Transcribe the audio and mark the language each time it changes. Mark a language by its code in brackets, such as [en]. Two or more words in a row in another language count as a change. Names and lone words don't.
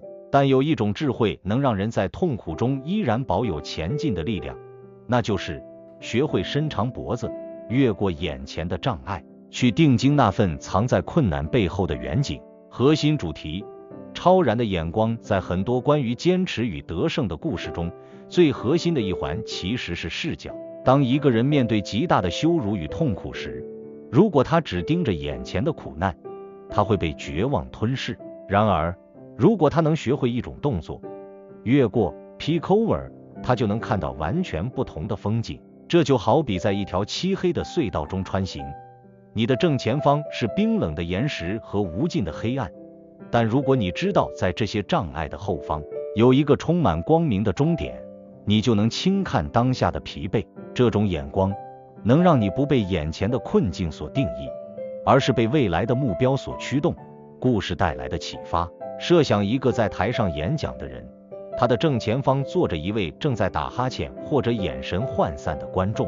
[zh] 但有一种智慧能讓人在痛苦中依然保有前进的力量，那就是学会伸長脖子，越過眼前的障礙，去定睛那份藏在困難背後的遠景。核心主題：超然的眼光。在很多關於堅持與得勝的故事中，最核心的一環其實是视角。當一個人面對極大的羞辱與痛苦時，如果他只盯着眼前的苦難，他會被絕望吞噬。然而，如果他能學會一种動作，越過 [en] peek over， [zh] 他就能看到完全不同的風景。這就好比在一條漆黑的隧道中穿行，你的正前方是冰冷的岩石和無盡的黑暗，但如果你知道在這些障礙的後方有一個充滿光明的終點，你就能輕看當下的疲憊。這種眼光能讓你不被眼前的困境所定義，而是被未來的目標所驅動。故事帶来的啟發：設想一個在台上演講的人，他的正前方坐着一位正在打哈欠或者眼神渙散的觀众。